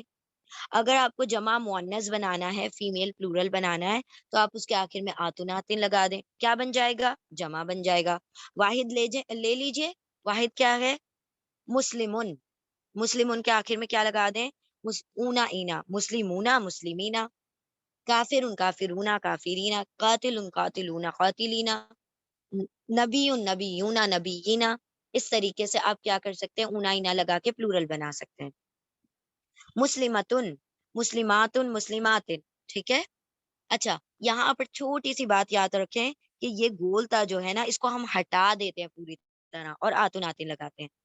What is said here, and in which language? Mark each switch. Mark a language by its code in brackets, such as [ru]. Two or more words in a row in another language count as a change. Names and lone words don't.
[ur] اگر آپ کو جمع مؤنث بنانا ہے، [en] female plural [ur] بنانا ہے، تو آپ اس کے آخر میں [ar] آتن آتن [ur] لگا دیں. کیا بن جائے گا؟ جمع بن جائے گا. واحد لے لیجئے. واحد کیا ہے؟ مسلمن. مسلمن کے آخر میں کیا لگا دیں؟ [ar] اونا اینا. مسلمونا، مسلمینا. کافر کافرونا، کافرینا. قاتل قاتلونا، قاتلینا. نبی نبیونا، نبیینا. [ur] اس طریقے سے آپ کیا کر سکتے ہیں؟ [ar] اونا اینا [ur] لگا کے پلورل بنا سکتے ہیں. [ar] مسلمتن، مسلماتن، مسلماتن. [ur] ٹھیک ہے. اچھا، یہاں پر چھوٹی سی بات یاد رکھیں کہ یہ گولتا جو ہے نا اس کو ہم ہٹا دیتے ہیں پوری طرح اور [ar] آتن آتن [ur] لگاتے ہیں.